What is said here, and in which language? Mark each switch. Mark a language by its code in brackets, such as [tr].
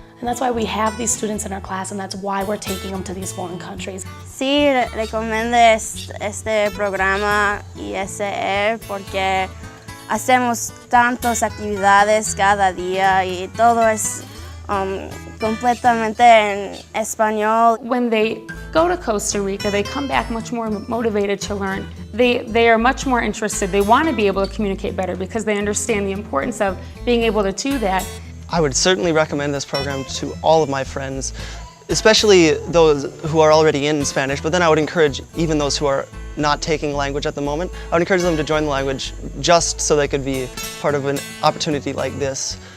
[en] And that's why we have these students in our class, and that's why we're taking them to these foreign countries. [es] Sí, recomiendo este programa ISE porque hacemos tantas actividades cada día y todo es completamente en español. [en] When they go to Costa Rica, they come back much more motivated to learn. They are much more interested. They want to be able to communicate better because they understand the importance of being able to do that. I would certainly recommend this program to all of my friends, especially those who are already in Spanish, but then I would encourage even those who are not taking language at the moment, I would encourage them to join the language just so they could be part of an opportunity like this.